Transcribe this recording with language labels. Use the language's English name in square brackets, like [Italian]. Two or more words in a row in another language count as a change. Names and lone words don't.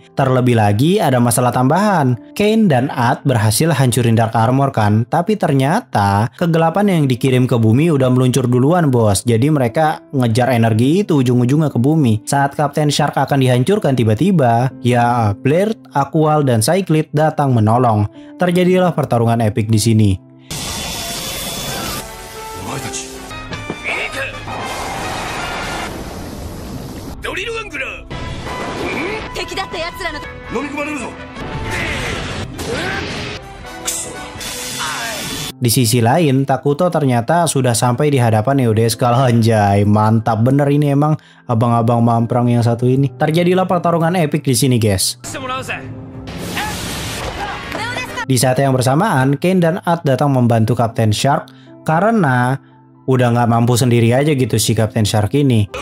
[Indonesian] Terlebih lagi ada masalah tambahan. Kane dan Add berhasil hancurin Dark Armor kan, tapi ternyata kegelapan yang dikirim ke bumi udah meluncur duluan bos. Jadi mereka ngejar energi itu ujung-ujungnya ke bumi. Saat Captain Shark akan dihancurkan tiba-tiba, ya Blair, Aqual, dan Cyclid datang menolong. Terjadilah pertarungan epik di sini. [Japanese] お前たちドリルワングラー敵だった奴らの飲み込まれるぞ [Indonesian] Di sisi lain, Takuto ternyata sudah sampai di hadapan Neo Daiskal. Anjay, mantap bener ini emang abang-abang mamprang yang satu ini. Terjadilah pertarungan epik di sini, guys. Di saat yang bersamaan, Kane dan Add datang membantu Captain Shark karena udah nggak mampu sendiri aja gitu si Captain Shark ini.